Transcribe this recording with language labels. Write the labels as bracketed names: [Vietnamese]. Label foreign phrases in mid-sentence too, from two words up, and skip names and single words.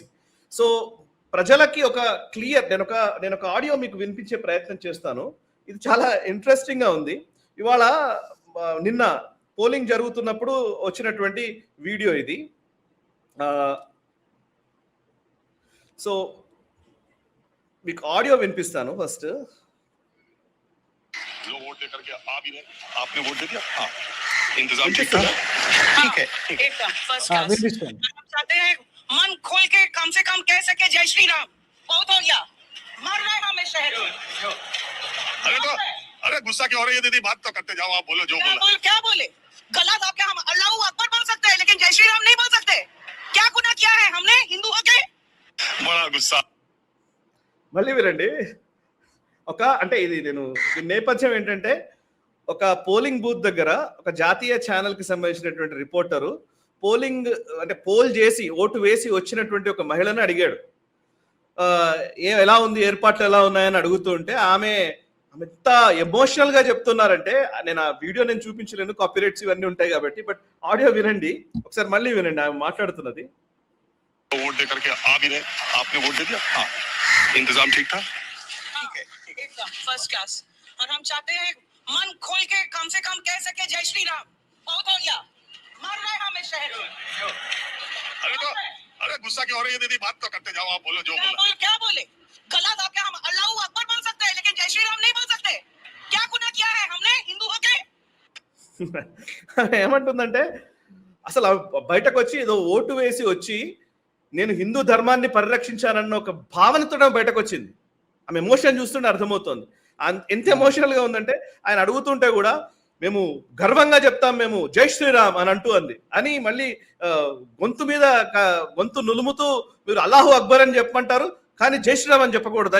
[Telugu] సో ప్రజలకి ఒక క్లియర్, నేను ఒక ఆడియో మీకు వినిపించే ప్రయత్నం చేస్తాను. ఇది చాలా ఇంట్రెస్టింగ్ గా ఉంది. ఇవాళ నిన్న పోలింగ్ జరుగుతున్నప్పుడు వచ్చినటువంటి వీడియో ఇది. సో మీకు ఆడియో వినిపిస్తాను ఫస్ట్. [Hindi] लोग वोट देकर के आ भी रहे, आपने वोट दे दिया? हाँ, इंतजाम ठीक था? ठीक है, एकदम [English] first class. [Hindi] हम चाहते हैं मन खोल के कम से कम कह सके जय श्री राम। बहुत हो गया, मर रहे हमें शहर में। अरे गुस्सा क्यों हो रही है दीदी, बात तो करते जाओ, आप बोलो जो बोला। क्या बोले गलत? आप क्या हम [Arabic] الله أكبر [Hindi] बोल सकते हैं लेकिन जय श्री राम नहीं बोल सकते? क्या गुनाह किया है हमने हिंदू होके? बड़ा गुस्सा। [Telugu] మళ్ళీ వినండి. అంటే ఇది నేను నేపథ్యం ఏంటంటే ఒక పోలింగ్ బూత్ దగ్గర ఒక జాతీయ ఛానల్ కి సంబంధించినటువంటి రిపోర్టరు పోల్ చేసి ఓటు వేసి వచ్చినటువంటి ఒక మహిళను అడిగాడు, ఎలా ఉంది, ఏర్పాట్లు ఎలా ఉన్నాయని అడుగుతూ ఉంటే ఆమె ఎంత ఎమోషనల్ గా చెప్తున్నారంటే నేను ఆ వీడియో చూపించలేను, కాపీరైట్స్ ఇవన్నీ ఉంటాయి కాబట్టి. బట్ ఆడియో వినండి ఒకసారి, మళ్ళీ వినండి ఆమె మాట్లాడుతున్నది. [Hindi] वोट देकर के आ भी रहे, आपने वोट दे दिया? हाँ, इंतजाम ठीक था? एकदम [English] first class. [Hindi] और हम चाहते हैं मन खोल के कम से कम कह सके जय श्री राम। बहुत हो गया, मर रहे हमें शहर में। अरे गुस्सा क्यों हो रही है दीदी, बात तो करते जाओ, आप बोलो जो बोला। क्या बोले गलत? आप क्या हम [Arabic] الله أكبر [Hindi] बोल सकते हैं लेकिन जय श्री राम नहीं बोल सकते? क्या गुनाह किया है हमने हिंदू होके? [Telugu] ఏమంటుందంటే అసలు బయటకు వచ్చి ఏదో ఓటు వేసి వచ్చి నేను హిందూ ధర్మాన్ని పరిరక్షించానన్న ఒక భావనతో బయటకు వచ్చింది. ఆమె ఎమోషన్ చూస్తుంటే అర్థమవుతోంది ఎంత ఎమోషనల్ గా ఉందంటే. ఆయన అడుగుతుంటే కూడా మేము గర్వంగా చెప్తాం, మేము జై శ్రీరామ్ అని అంటూ అంది అని మళ్ళీ గొంతు మీద గొంతు నులుముతూ మీరు [Arabic] الله أكبر [Telugu] అని చెప్పమంటారు కానీ జై శ్రీరామ్ అని చెప్పకూడదా?